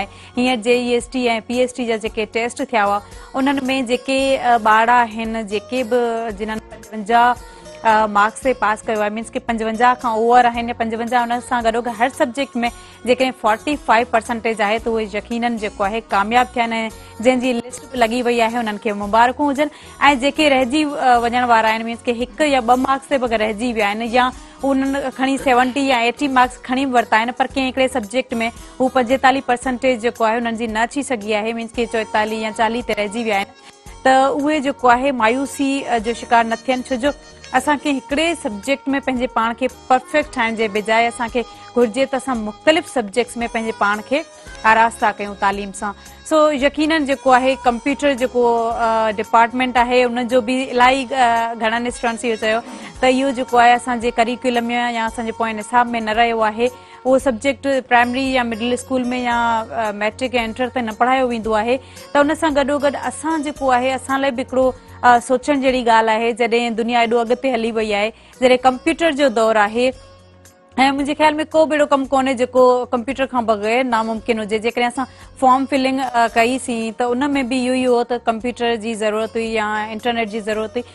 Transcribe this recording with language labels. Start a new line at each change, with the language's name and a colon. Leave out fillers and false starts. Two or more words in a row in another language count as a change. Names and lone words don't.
Sindhi: हींअर JEST ऐं PST जा जेके टेस्ट थिया हुआ उन्हनि में जेके ॿार आहिनि जेके बि जिन्हनि 55 मार्क्स ते पास कयो आहे, मीन्स के 55 खां ओवर आहिनि या 55, उन सां गॾोगॾु हर सब्जेक्ट में जेकॾहिं 45% आहे त उहे यकीनन जेको आहे कामयाबु थिया आहिनि। जंहिंजी लिस्ट बि लॻी वई आहे उन्हनि खे मुबारकूं हुजनि। ऐं जेके रहिजी वञण वारा आहिनि, मीन्स के 1 या 2 मार्क्स ते बि अगरि रहिजी विया आहिनि या उन्हनि खणी 70 या 80 मार्क्स खणी वरिता आहिनि, पर कंहिं हिकिड़े सब्जेक्ट में हू 45% जेको आहे उन्हनि जी न अची सघी आहे, मीन्स के 44 या 40 ते रहिजी विया आहिनि, त उहे जेको आहे मायूसी जो शिकार न थियनि। छो जो असांखे हिकिड़े सब्जेक्ट में पंहिंजे पाण खे परफेक्ट ठाहिण जे बजाए असांखे घुर्जे त असां मुख़्तलिफ़ सब्जेक्ट्स में पंहिंजे पाण खे आरास्ता कयूं तालीम सां। सो यकीनन जेको आहे कंप्यूटर जेको डिपार्टमेंट आहे उनजो बि इलाही घणनि स्टूडेंट्स इहो चयो त इहो जेको आहे असांजे करिकुलम में या असांजे पोइ निसाब में न रहियो आहे। उहो सब्जेक्ट प्राइमरी या मिडिल स्कूल में या मैट्रिक या इंटर ते न पढ़ायो वेंदो आहे। त उन सां गॾोगॾु असां जेको आहे असां लाइ बि हिकिड़ो सोचण जहिड़ी ॻाल्हि आहे। जॾहिं दुनिया एॾो अॻिते हली वई आहे, जॾहिं कंप्यूटर जो दौरु आहे ऐं मुंहिंजे ख़्याल में को बि अहिड़ो कमु कोन्हे जेको कंप्यूटर खां बग़ैर नामुमकिन हुजे। जेकॾहिं असां फॉर्म फिलिंग कईसीं त उन में बि इहो ई हो त कंप्यूटर जी ज़रूरत हुई या इंटरनेट जी ज़रूरत हुई।